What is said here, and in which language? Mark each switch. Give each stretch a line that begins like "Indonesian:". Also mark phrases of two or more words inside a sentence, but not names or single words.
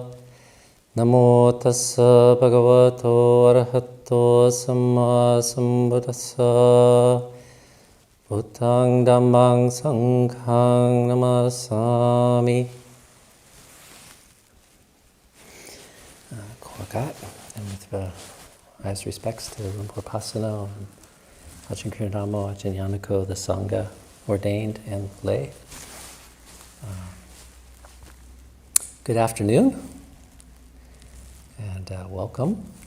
Pali: Namo tassa bhagavato arahato samma sambuddhassa. Buddhaṃ dhammāṃ saṅghāṃ namasāmi. Korgat,
English: and with highest respects to Lumpur Pasano and Ajahn Kiradamo, Ajahn Yanako, the Sangha, ordained and lay. Good afternoon, and welcome.